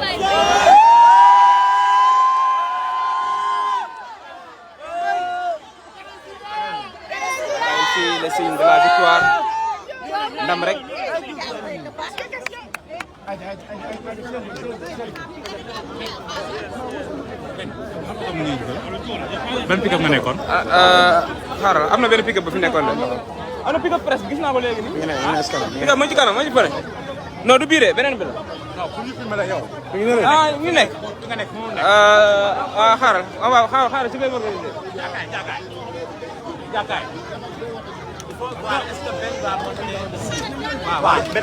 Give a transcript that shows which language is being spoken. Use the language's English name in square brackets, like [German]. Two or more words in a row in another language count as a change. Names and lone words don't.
[French] Ici, le signe de la victoire. [Wolof] Ndam rek. ban pick-up nga nekkoon. Xaaral am na benn pick-up bu fi nekkoon de. am na pick-up presque gis naa ko léegi nii. pick-up moo ci kanam moo ci bëre. non du bii de beneen bi la. non pour ñu filmer la yow. ah ñu nekk. nga nekk moo nekk. waaw xaaral waaw xaaral ci benn organisé. jàkkaay. [French] il faut voir est-ce que Ben va monter.